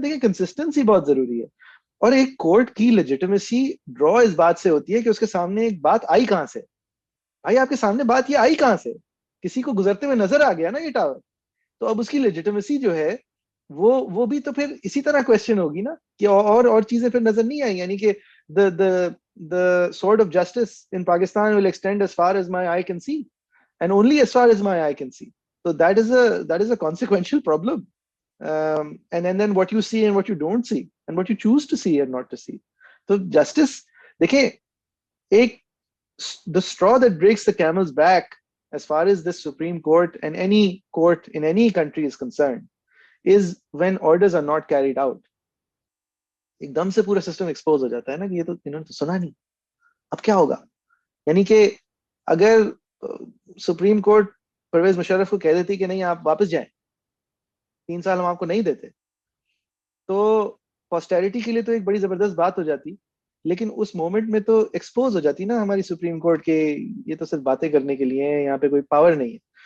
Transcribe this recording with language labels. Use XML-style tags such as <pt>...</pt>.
<ur>دیکھیں کنسسٹنسی بہت ضروری ہے, اور ایک کورٹ کی لیجیٹمیسی ڈرا اس بات سے ہوتی ہے کہ اس کے سامنے ایک بات آئی کہاں سے. بھائی آپ کے سامنے بات یہ آئی کہاں سے؟ کسی کو گزرتے ہوئے نظر آ گیا نا یہ ٹاور, تو اب اس کی لیجیٹمیسی جو ہے وہ بھی تو پھر اسی طرح کوشچن ہوگی نا کہ اور چیزیں پھر نظر نہیں آئی. یعنی کہ</ur> <en>the sword of justice in Pakistan will extend as far as my eye can see, and only as far as my eye can see. So that is a consequential problem. And then what you see and what you don't see, and what you choose to see and not to see. So justice,</en> <ur>دیکھیں ایک</ur> <en>the straw that breaks the camel's back as far as the Supreme Court and any court in any country is concerned is when orders are not carried out.</en> <ur>ایک دم سے پورا system expose ہو جاتا ہے نا کہ یہ تو انہوں نے تو سنا نہیں, اب کیا ہوگا. یعنی کہ اگر سپریم کورٹ پرویز مشرف کو کہہ دیتی کہ نہیں آپ واپس جائیں, 3 سال ہم آپ کو نہیں دیتے, تو پوسٹیریٹی کے لیے تو ایک بڑی زبردست بات ہو جاتی, لیکن اس مومنٹ میں تو ایکسپوز ہو جاتی نا ہماری سپریم کورٹ کے یہ تو صرف باتیں کرنے کے لیے ہیں, یہاں پہ کوئی پاور نہیں ہے.</ur>